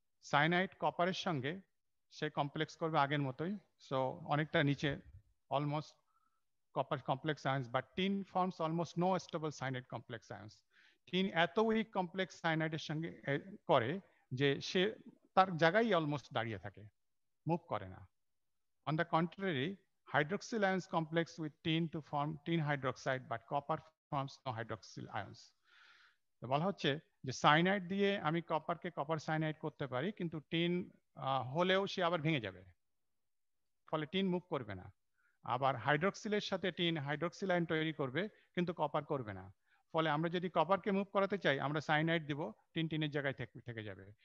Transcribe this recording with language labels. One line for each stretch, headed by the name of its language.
English: Cyanide কপারের সঙ্গে সে কমপ্লেক্স করবে আগের মতোই, সো অনেকটা নিচে, almost copper complex ions, but tin forms almost no stable cyanide complex ions.
Bangla: tin এত উইক কমপ্লেক্স সাইনাইডের সঙ্গে করে যে সে তার জায়গায় অলমোস্ট দাঁড়িয়ে থাকে, মুভ করে না।
English: On the contrary, hydroxyl ions complex with tin to form tin hydroxide, but copper forms no hydroxyl ions.
Bangla: তো বলা হচ্ছে যে সাইনাইড দিয়ে আমি কপারকে কপার সাইনাইড করতে পারি, কিন্তু টিন হলেও সে আবার ভেঙে যাবে, ফলে টিন মুভ করবে না। আবার হাইড্রক্সিলের সাথে টিন হাইড্রক্সিল আয়ন তৈরি করবে, কিন্তু কপার করবে না। ফলে আমরা যদি কপারকে মুভ করাতে চাই, আমরা সাইনাইড দিব, টিন টিনের জায়গায় থেকে যাবে।